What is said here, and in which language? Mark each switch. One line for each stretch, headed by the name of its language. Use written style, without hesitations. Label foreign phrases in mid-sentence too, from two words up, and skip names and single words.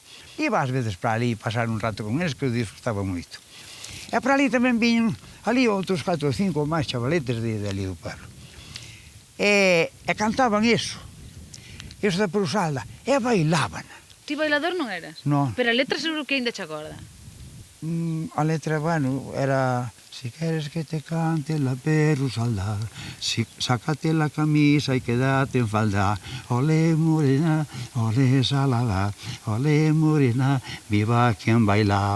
Galician: Iba ás veces para ali pasar un rato con eles que eu disfrutaba moito. E para ali tamén viñen ali outros 4 ou 5 máis chavaletes de ali do pueblo. E cantaban eso da perrusalda, e bailaban. Ti bailador non eras? Non. Pero a letra seguro que ainda che acorda. A letra, bueno, era...
Spanish: Si quieres que te cante la perrusalda, sácate la camisa y quédate en falda. Olé morena, olé salada, olé morena, viva quien baila.